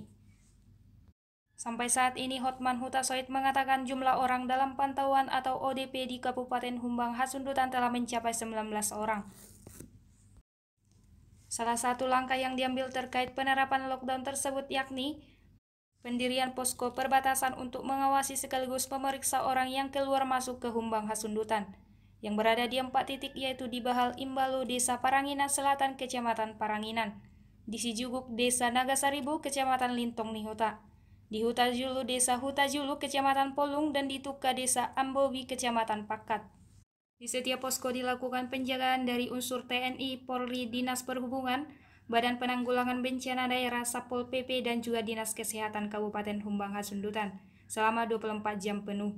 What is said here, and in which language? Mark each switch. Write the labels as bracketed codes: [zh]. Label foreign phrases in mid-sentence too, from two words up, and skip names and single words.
[id] Sampai saat ini, Hotman Hutasoid mengatakan jumlah orang dalam pantauan atau ODP di Kabupaten Humbang Hasundutan telah mencapai 19 orang. Salah satu langkah yang diambil terkait penerapan lockdown tersebut yakni pendirian posko perbatasan untuk mengawasi sekaligus memeriksa orang yang keluar masuk ke Humbang Hasundutan yang berada di 4 titik, yaitu di Bahal Imbalu, Desa Paranginan Selatan, Kecamatan Paranginan, di Sijuguk, Desa Nagasaribu, Kecamatan Lintong Nihuta, di Hutajulu, Desa Hutajulu, Kecamatan Polung, dan di Tuka, Desa Ambobi, Kecamatan Pakat. Di setiap posko dilakukan penjagaan dari unsur TNI, Polri, Dinas Perhubungan, Badan Penanggulangan Bencana Daerah, Satpol PP, dan juga Dinas Kesehatan Kabupaten Humbang Hasundutan selama 24 jam penuh.